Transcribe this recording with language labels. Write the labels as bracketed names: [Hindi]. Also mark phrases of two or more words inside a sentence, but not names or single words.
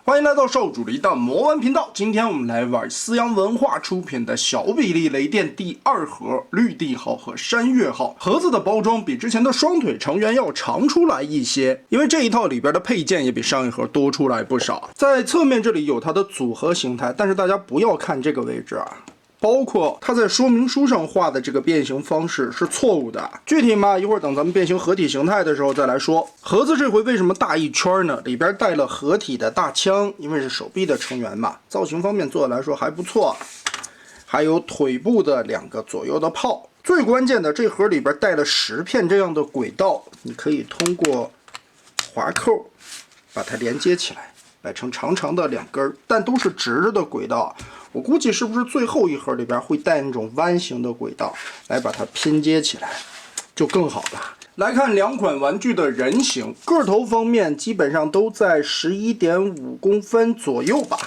[Chinese] 歡迎來到少主的一檔魔玩頻道。今天我們來玩思陽文化出品的小比例雷電第2盒綠帝號和山岳號。盒子的包裝比之前的双腿成员要長出來一些，因為這一套裡邊的配件也比上一盒多出來不少。在側面这裡有它的組合形態，但是大家不要看這個位置啊。包括它在說明書上畫的這個變形方式是錯誤的，具體嘛，一會兒等咱們變形合體形態的時候再來說。盒子這回為什麼大一圈呢？裡邊帶了合體的大槍，因為是手臂的成员嘛，造型方面做的來說還不錯。還有腿部的2個左右的炮，最關鍵的這盒裡邊帶了10片這樣的軌道，你可以通過滑扣把它連接起来，摆成長长的2根，但都是直着的軌道。我估計是不是最後一盒裡邊会带那種彎形的軌道來把它拼接起來，就更好了。來看2款玩具的人形，個頭方面基本上都在11.5公分左右吧。